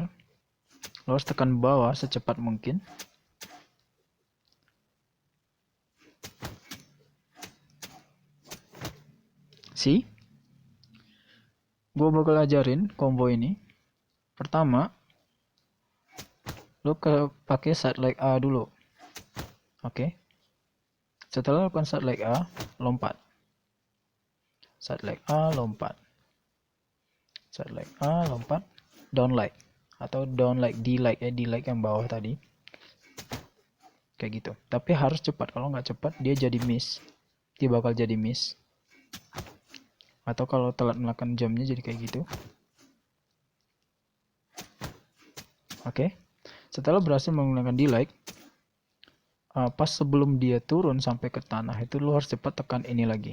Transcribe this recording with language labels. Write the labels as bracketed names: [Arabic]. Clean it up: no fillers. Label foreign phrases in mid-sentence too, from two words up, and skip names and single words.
[Indonesian] Lo harus tekan bawah secepat mungkin. [English] See? [Indonesian] Gue bakal ajarin combo ini. Pertama, lo pakai side leg A dulu. Oke. Setelah lakukan side leg A, lompat. Side leg A, lompat. Side leg A, lompat. Down leg atau down leg D leg yang bawah tadi. Kayak gitu. Tapi harus cepat. Kalau nggak cepat dia jadi miss. Dia bakal jadi miss. Atau kalau telat melakukan jamnya jadi kayak gitu. Oke. Setelah berhasil menggunakan D-leg, pas sebelum dia turun sampai ke tanah itu lu harus cepat tekan ini lagi.